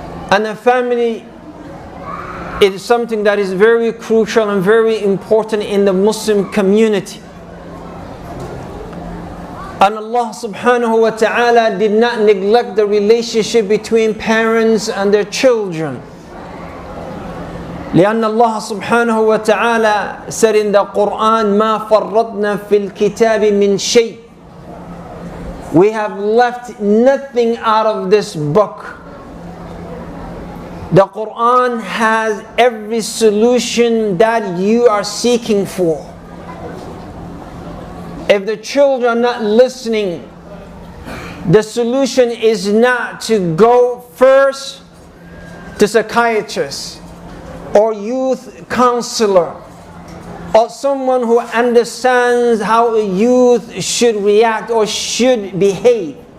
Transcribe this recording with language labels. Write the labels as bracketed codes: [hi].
[en] And a family is something that is very crucial and very important in the Muslim community. And Allah subhanahu wa ta'ala did not neglect the relationship between parents and their children. [ar] لأن الله سبحانه وتعالى [en] said in the Quran [ar] ما فرطنا في الكتاب من شيء. [en] We have left nothing out of this book. The Quran has every solution that you are seeking for. If the children are not listening, the solution is not to go first to psychiatrist or youth counselor or someone who understands how a youth should react or should behave.